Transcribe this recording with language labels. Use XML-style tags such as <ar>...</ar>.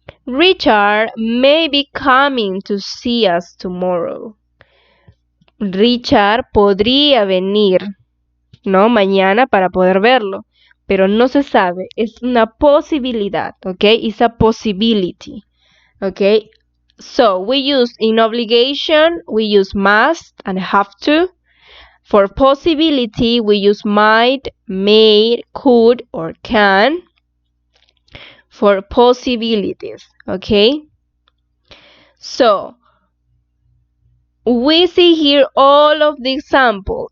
<en>Richard may be coming to see us tomorrow.</en> <es>Richard podría venir, ¿no? Mañana para poder verlo, pero no se sabe. Es una posibilidad, ¿ok?</es> <en>It's a possibility,</en> <es>¿ok?</es> <en>So, we use in obligation, we use must and have to. For possibility, we use might, may, could, or can. For possibilities, okay? So, we see here all of the example.</en>